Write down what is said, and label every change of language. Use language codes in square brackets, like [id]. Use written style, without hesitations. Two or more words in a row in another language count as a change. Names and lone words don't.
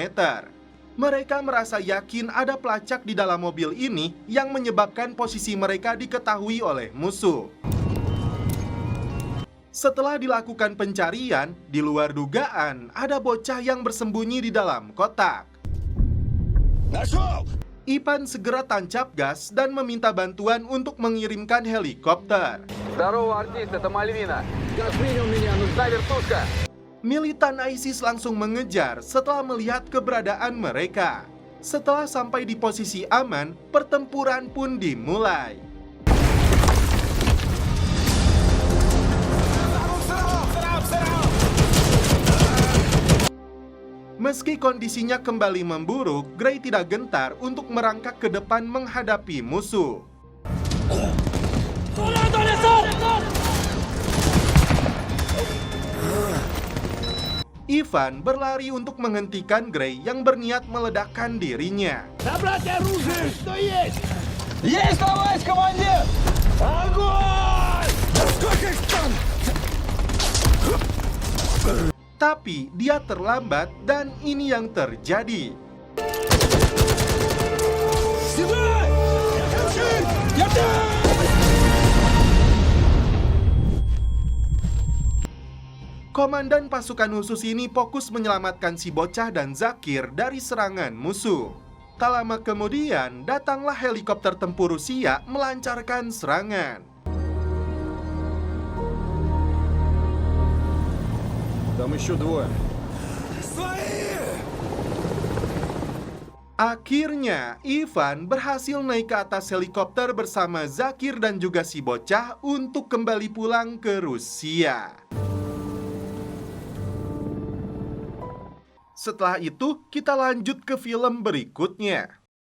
[id] Mereka merasa yakin ada pelacak di dalam mobil ini yang menyebabkan posisi mereka diketahui oleh musuh. Setelah dilakukan pencarian, di luar dugaan ada bocah yang bersembunyi di dalam kotak. Ivan segera tancap gas dan meminta bantuan untuk mengirimkan helikopter. [ru] Здорово, артист, это Мальвина. Как принял меня, нужна вертушка. [id] Militan ISIS langsung mengejar setelah melihat keberadaan mereka. Setelah sampai di posisi aman, pertempuran pun dimulai. Meski kondisinya kembali memburuk, Gray tidak gentar untuk merangkak ke depan menghadapi musuh. Ivan berlari untuk menghentikan Gray yang berniat meledakkan dirinya. [ru] Есть, товарищ командир! Огонь! [id] Tapi dia terlambat dan ini yang terjadi. Komandan pasukan khusus ini fokus menyelamatkan si bocah dan Zakir dari serangan musuh. Tak lama kemudian, datanglah helikopter tempur Rusia melancarkan serangan. [ru] Там еще двое. [id] Akhirnya, Ivan berhasil naik ke atas helikopter bersama Zakir dan juga si bocah untuk kembali pulang ke Rusia. Setelah itu, kita lanjut ke film berikutnya.